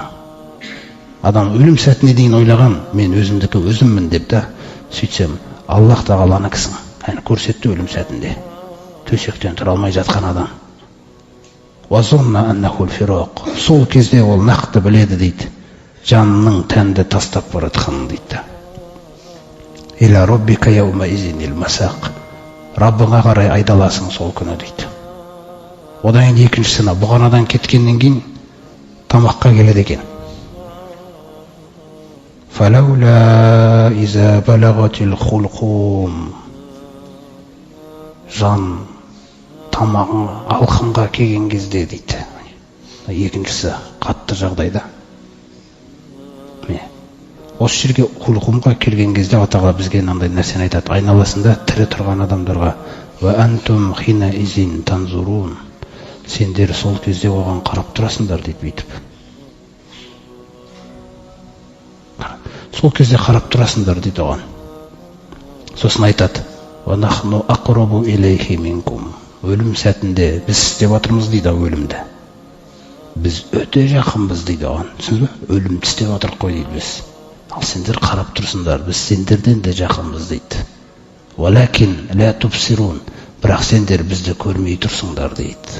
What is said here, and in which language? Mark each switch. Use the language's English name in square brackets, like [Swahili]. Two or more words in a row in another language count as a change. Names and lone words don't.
[Kazakh] Адам өлім сәтіне дейін ойлаған, мен өзімдікі өзіммін деп та, сөйтсем, Аллах Тағаланы кісің. Көрсетті өлім сәтінде. Төсектен тұра алмай жатқан адам. Сол кезде ол нақты біледі дейді. Жанның тәнді тастап баратқанын дейді. [Arabic] إلى ربك يومئذ المساق. [Kazakh] Раббыңа қарай айдаласың сол күні дейді. Одан екіншісіне бұғанадан кеткеннен кейін тамаққа келеді екен. [Arabic] فلولا إذا بلغت الحلقوم, [Kazakh] жан тамағың алқымға келген кезде дейді. Екіншісі қатты жағдайда. Осы жерге хулқумға келген кезде Алла Тағала бізге мынандай нәрсені айтады. Айналасында тірі тұрған адамдарға [Arabic] وأنتم حينئذ تنظرون, [Kazakh] сендер сол кезде оған қарап тұрасыңдар дейді бүйтіп. Сол кезде қарап тұрасыңдар дейді оған. Сосын айтады: [Arabic] ونحن أقرب إليه منكم, [Kazakh] өлім сәтінде біз істеп жатырмыз дейді өлімді. Біз өте жақынбыз дейді оған. Түсіндіңіз бе? Өлімді істеп жатырық қой дейді біз. Ал сендер қарап тұрсыңдар, біз сендерден де жақынбыз дейді. [Arabic] ولكن لا تبصرون, [Kazakh] бірақ сендер бізді көрмей тұрсыңдар дейді.